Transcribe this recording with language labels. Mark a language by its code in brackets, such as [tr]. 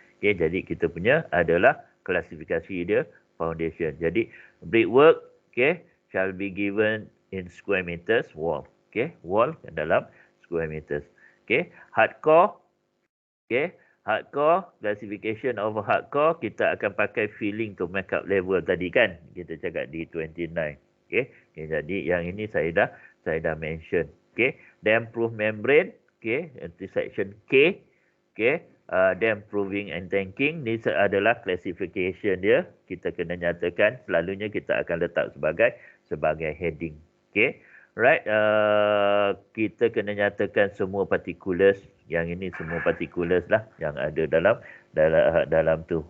[ms] Okay, jadi kita punya adalah klasifikasi dia foundation. Jadi [en] brickwork, okay, shall be given in square meters wall. Okay, wall dalam square meters. Okay, hardcore. Okay, hardcore, classification of hardcore, [ms] kita akan pakai [en] filling to make up level tadi kan. [ms] Kita cakap di 29. Okay, jadi yang ini saya dah mention. [en] Okay, damp-proof membrane. Okay, into section K. Okay, damp-proofing and tanking. [ms] Ni adalah classification dia. Kita kena nyatakan, selalunya kita akan letak sebagai heading. Okay. Right, kita kena nyatakan semua particulars. Yang ini semua particulars lah yang ada dalam tu.